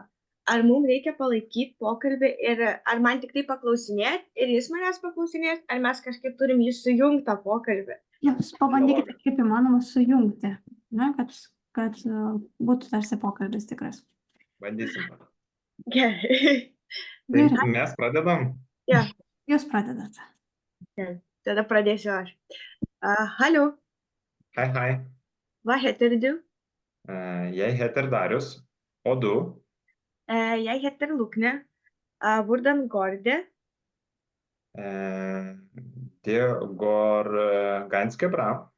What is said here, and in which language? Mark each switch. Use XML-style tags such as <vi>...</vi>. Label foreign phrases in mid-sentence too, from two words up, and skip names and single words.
<lt>Ar mums reikia palaikyti pokalbį ir ar man tik tai paklausinėti ir jis manęs paklausinės, ar mes kažkaip turim jį sujungti tą pokalbį? Jūs pabandykite kaip įmanoma sujungti, ne, kad būtų tarsi pokalbis tikras. Bandysim. Gerai. Tai Gerai, mes pradedam. jūs pradedate. Tada pradėsiu aš.</lt> <no>Hallo, Hei. vad heter du? Jeg heter Darius. Og du? Jeg heter Lukne. Hvordan går det? Det går ganske bra.</no>